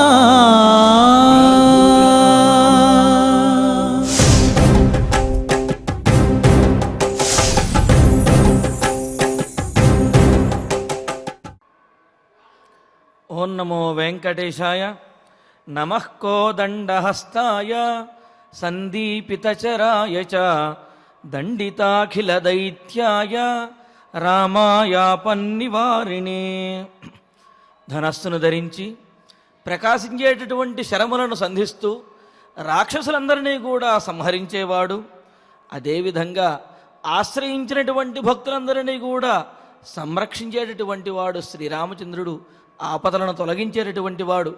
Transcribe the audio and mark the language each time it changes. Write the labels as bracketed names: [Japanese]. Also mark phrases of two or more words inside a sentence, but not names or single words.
[Sanskrit] ओं नमो वेंकटेशाय। नमः कोदंडहस्ताय संदीपितचराय च दंडिताखिलदैत्याय రామాయాపన్నివారిణే। [Telugu] ధనస్సును ధరించి ప్రకాశించేటటువంటి శరములను సంధిస్తూ రాక్షసులందరినీ కూడా సంహరించేవాడు, అదేవిధంగా ఆశ్రయించినటువంటి భక్తులందరినీ కూడా సంరక్షించేటటువంటి వాడు శ్రీరామచంద్రుడు, ఆపదలను తొలగించేటటువంటి వాడు.